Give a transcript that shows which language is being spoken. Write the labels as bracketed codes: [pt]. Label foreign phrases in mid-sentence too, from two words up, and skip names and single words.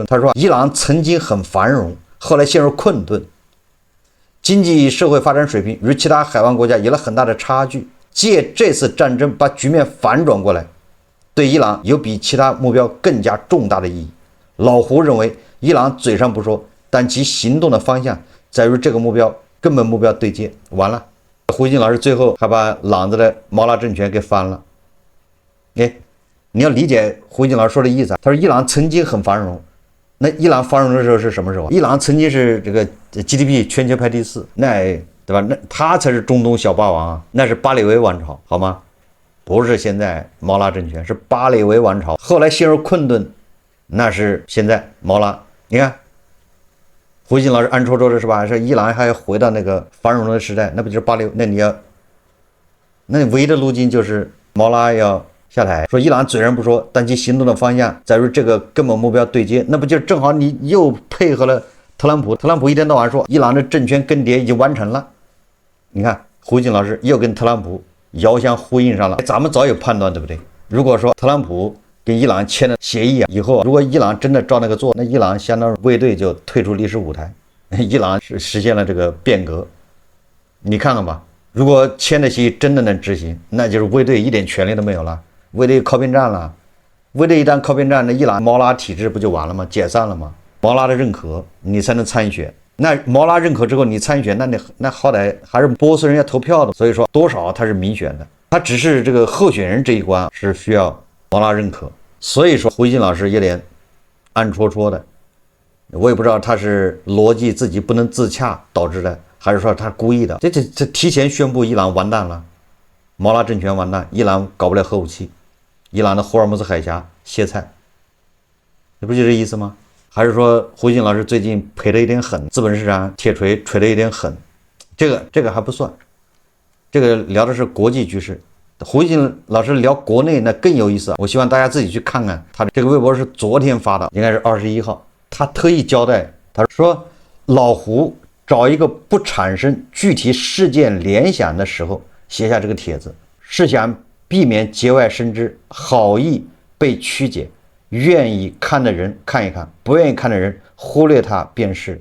[zh] 他說伊朗曾經很繁榮，後來陷入困頓，經濟社會發展水平與其他海灣國家有了很大的差距，借這次戰爭把局面反轉過來，對伊朗有比其他目標更加重大的意義。老胡認為伊朗嘴上不說，但其行動的方向在與這個根本目標對接。完了，胡錫進老師最後還把朗子的毛拉政權給翻了。你要理解胡錫進老師說的意思。他說伊朗曾經很繁榮，那伊朗繁榮的時候是什麼時候？伊朗曾經是這個 GDP 全球排第4，那對吧？那他才是中東小霸王啊，那是巴列維王朝，好嗎？不是現在毛拉政权，是巴列維王朝，後來陷入困頓，那是現在毛拉。你看胡錫進老師暗戳戳的是吧？說伊朗還要回到那個繁榮的時代，那不就是巴列？那唯一的路徑就是毛拉要下台。說伊朗嘴上不說，但其行動的方向在與這個根本目標對接，那不就正好你又配合了特朗普？特朗普一天到晚說伊朗的政權更迭已經完成了，你看胡錫進老師又跟特朗普遙相呼應上了。咱們早有判斷，對不对？如果說特朗普跟伊朗簽了協議以後，如果伊朗真的照那個做，那伊朗相當於衛隊就退出歷史舞台，伊朗是實現了這個變革。你看看吧，如果簽的協議真的能執行，那就是衛隊一點權利都沒有了，衛隊靠邊站了。衛隊一旦靠邊站，那伊朗毛拉體制不就完了嗎？解散了嗎？毛拉的認可你才能參選，那毛拉認可之後你參選，那好歹還是波斯人要投票的，所以說多少他是民選的，他只是這個候選人這一關是需要毛拉認可。所以說胡錫進老師有點暗戳戳的，我也不知道他是邏輯自己不能自洽導致的，還是說他故意的。這提前宣布伊朗完蛋了，毛拉政權完蛋，伊朗搞不了核武器，伊朗的霍爾木茲海峽歇菜，這不就這意思嗎？還是說胡錫進老師最近賠的有點狠，資本市場鐵錘錘的有點狠？這個還不算，這個聊的是國際局勢。胡錫進老師聊國內那更有意思，我希望大家自己去看看。他這個微博是昨天發的，應該是21號。他特意交代，他說老胡找一個不產生具體事件聯想的時候寫下這個帖子，是想避免節外生枝，好意被曲解，願意看的人看一看，不願意看的人忽略它便是。